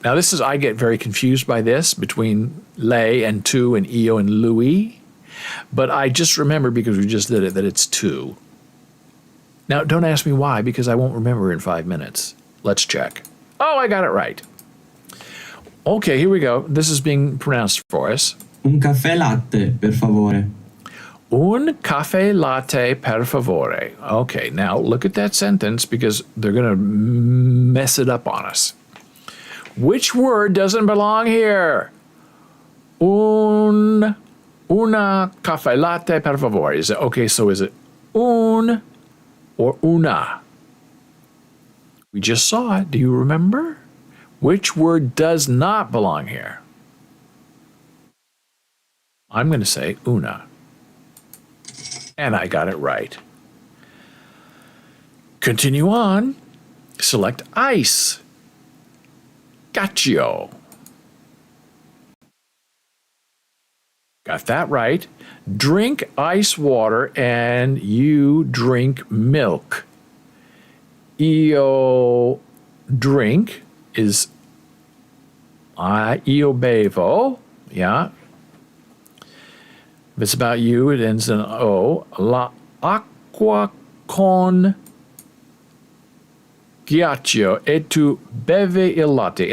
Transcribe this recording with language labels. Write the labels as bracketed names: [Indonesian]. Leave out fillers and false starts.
[English] Now I get very confused by this between lei and tu and io and lui. But I just remember because we just did it that it's tu. Now don't ask me why because I won't remember in 5 minutes. Let's check. Oh, I got it right. Okay, here we go. This is being pronounced for us. [Italian] Un caffè latte, per favore. Un caffè latte per favore. [English] Okay, now look at that sentence because they're going to mess it up on us. Which word doesn't belong here? [Italian] Una caffè latte per favore. [English] Is it un or una? We just saw it. Do you remember? Which word does not belong here? I'm going to say una. And I got it right. Continue on. Select ice. Gaccio. Got that right. Drink ice water and you drink milk. Io drink is [Italian] io bevo. [English] Yeah. If it's about you, it ends in O. [Italian] La acqua con ghiaccio e tu bevi il latte.